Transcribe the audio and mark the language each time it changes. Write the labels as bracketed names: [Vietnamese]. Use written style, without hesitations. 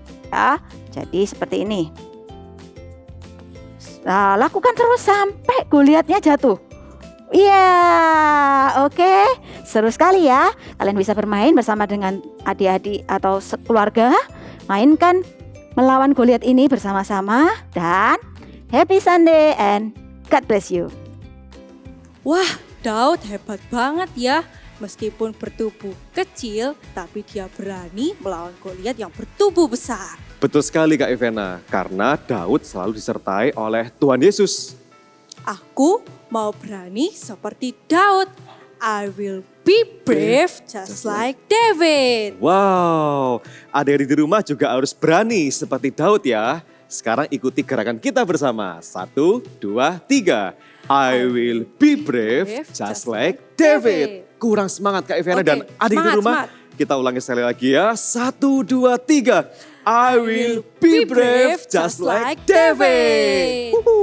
[Indonesian] Ya, jadi seperti ini. Nah, lakukan terus sampai Goliatnya jatuh. Iya, oke. Seru sekali ya. Kalian bisa bermain bersama dengan adik-adik atau keluarga. Mainkan melawan Goliat ini bersama-sama. [English] Dan happy Sunday and God bless you. [Indonesian] Wah, Daud hebat banget ya. Meskipun bertubuh kecil, tapi dia berani melawan Goliat yang bertubuh besar. Betul sekali Kak Ivena, karena Daud selalu disertai oleh Tuhan Yesus. Aku mau berani seperti Daud. [English] I will be brave just like David. [Indonesian] Wow, adik-adik di rumah juga harus berani seperti Daud ya. Sekarang ikuti gerakan kita bersama. 1, 2, 3. [English] I will be brave just like David. [Indonesian] Kurang semangat Kak Ivena dan adik di rumah. Kita ulangi sekali lagi ya. [English] 1, 2, 3. I will be brave just like David.